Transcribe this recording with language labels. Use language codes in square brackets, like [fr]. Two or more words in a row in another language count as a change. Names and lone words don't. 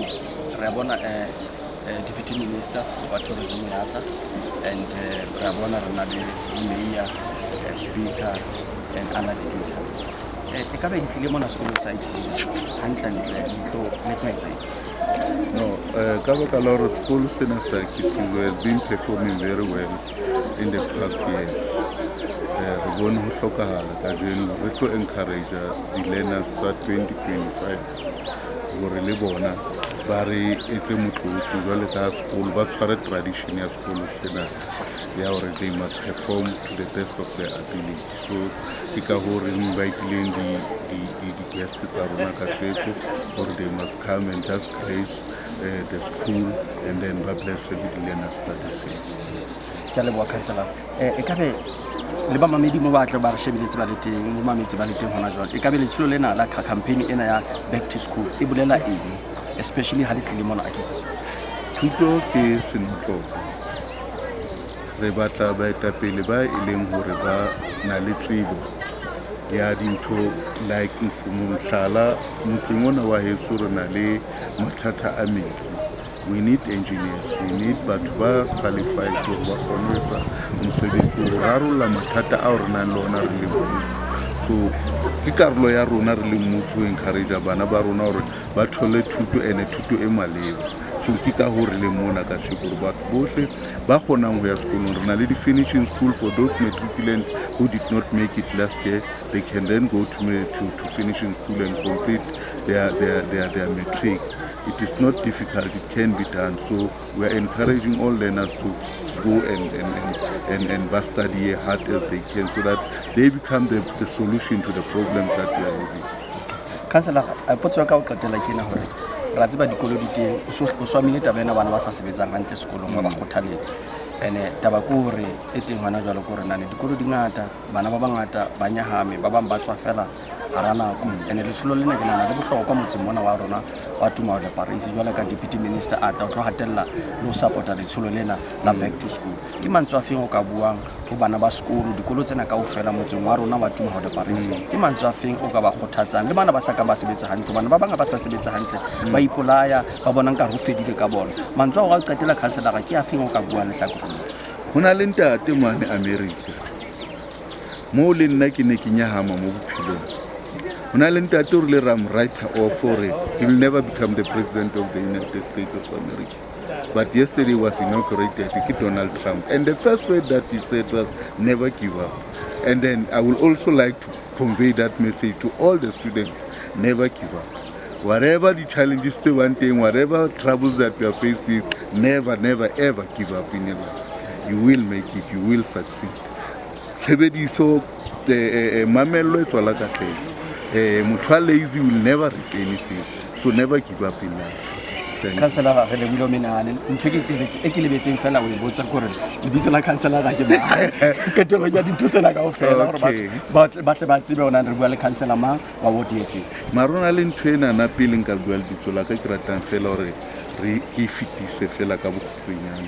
[st] Re bona [en] Deputy Minister [st] wa Tourism ya tla and re bona re na le [en] Mayor, Speaker and other dignitaries. [st] E ka ba ditlile mona sekolo sa Yakhisizwe hantle le tlo [en] No, Kabakala School Senator Yakhisizwe has been performing very well in the past years. We want to encourage the learners start 2025. We really want it's a school, but for a tradition of school, they must perform to the best of their ability. So, we invite the guests or they must come and just grace the school and then bless the learners start the same. [st] Le ba mamedi mo batla ba re shebeletse ba le teng mo mametsi ba le teng hona jwale e ka be le tsholo lena la campaign ena ya [en] back to school [st] e bolela eng especially ha le tlile mona Yakhisizwe? Thuto ke senotlolo re batla baetapele ba e leng hore ba na le tsebo ya dintho like mohlala motseng ona wa heso re na le mathata a metsi. [en] We need engineers, we need [st] batho ba qualified to ba kgonetsa mosebetsi o rarolla mathata a re nang le ona re le mmuso. So ke karolo ya rona re le mmuso encourage bana ba rona hore ba thole thuto ene thuto e maleba. So ke ka hore le mona ka shekuru batho bohle ba kgonang ho ya sekolong re na le di [en] finishing school for those matriculant who did not make it last year. They can then go to finishing school and complete their matric. It is not difficult, it can be done. So we are encouraging all learners to go and study hard as they can so that they become the solution to the problem that we are having. Councillor, [st] potso ka o qetela ke na hore ra tseba dikolo di teng o swamile taba ena bana ba sa sebetsang hantle sekolong ba kgothaletse ene taba ke hore e teng hona jwale ko re nane dikolo di ngata bana ba bangata ba nyahame ba bang ba tswa fela hara nako ene le tsholo lena ke nana le bohlokwa motseng mona wa rona wa tuma wa Parys jwale ka [en] Deputy Minister [st] a tla tlo hatella le ho supporta le tsholo lena la [en] back to school. [st] Ke mantswe a feng o ka buang ho bana ba sekolo dikolo tsena kaofela motseng wa rona wa tuma wa Parys? Ke mantswe a feng o ka ba kgothatsang le bana ba sa ka ba sebetsa hantle bana ba bang ba sa sebetsa hantle ba ipolaya ba bona nka ho fedile ka bona mantswe a o qetela councillor ke a feng o ka buang le hlakoreng? Hona le ntate mane America mo le nna ke ne ke nyahama mo bophelong. Hona le ntate o rile [en] ram writer or for it. He will never become the president of the United States of America. But yesterday was inaugurated Donald Trump, and the first word that he said was never give up. And then I would also like to convey that message to all the students: never give up. Whatever the challenges, say one thing, whatever troubles that we are faced with, never ever give up in your life. You will make it, you will succeed. [st] Sebedi so mamello etswala ka tleng. [en] Motho lazy will never reach anything, so never give up in life. [st] Councillor ga le bulo menane ntho ke lebetseng fela o e botsa gore le bitso la councillor ga ke ba ke tlo ya dintho tsena kaofela gore ba tle ba tsebe ona re bua le councillor mang wa bo DF marona le ntho ena na pele nka bua le bitso la ka ke ratang fela hore re ke fitise fela ka bokgutsenyane.